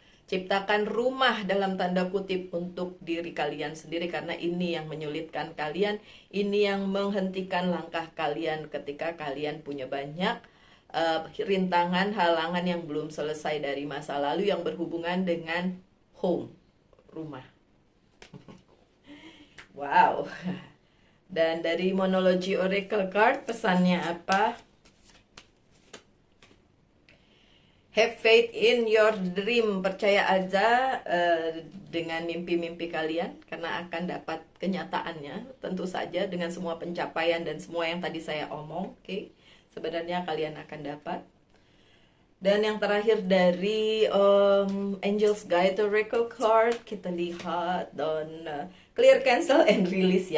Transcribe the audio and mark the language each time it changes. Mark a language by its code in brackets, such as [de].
[id] Ciptakan rumah dalam tanda kutip untuk diri kalian sendiri, karena ini yang menyulitkan kalian, ini yang menghentikan langkah kalian ketika kalian punya banyak rintangan, halangan yang belum selesai dari masa lalu yang berhubungan dengan home, rumah. Wow. Dan dari Monology Oracle Card, pesannya apa? [en] Have faith in your dream. [id] Percaya aja dengan mimpi-mimpi kalian, karena akan dapat kenyataannya. Tentu saja dengan semua pencapaian dan semua yang tadi saya omong. Oke, sebenarnya kalian akan dapat. Dan yang terakhir dari Angels Guide Oracle Card, kita lihat dan [en] clear, cancel, and release.